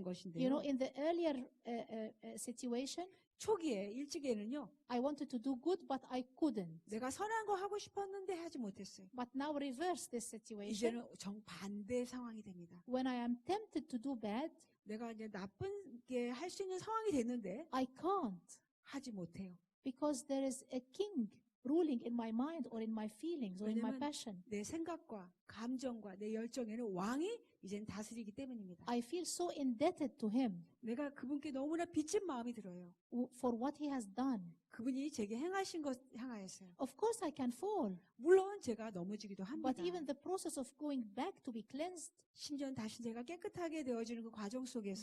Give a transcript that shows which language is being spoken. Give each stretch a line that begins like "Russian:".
English: You
Korean: 것인데요.
English: know, in the earlier situation,
Korean: 초기에 일찍에는요.
English: I wanted to do good, but I couldn't.
Korean: 내가 선한 거 하고 싶었는데 하지 못했어요.
English: But now reverse this situation.
Korean: 이제는 정반대 상황이 됩니다.
English: When I am tempted to do bad,
Korean: 내가 이제 나쁜 게 할 수 있는 상황이 됐는데
English: I can't,
Korean: 하지 못해요.
English: because there is a king ruling in my mind or in my feelings or in my
Korean: 왜냐면
English: passion.
Korean: 내 생각과 감정과 내 열정에는 왕이 이젠 다스리기 때문입니다.
English: I feel so indebted to him
Korean: 내가 그분께 너무나 빚진 마음이 들어요.
English: for what he has done.
Korean: 그분이 제게 행하신 것 향하였어요.
English: Of course I can fall,
Korean: 물론 제가 넘어지기도 합니다.
English: but even the process of going back to be cleansed
Korean: 심지어 다시 제가 깨끗하게 되어지는 그 과정 속에서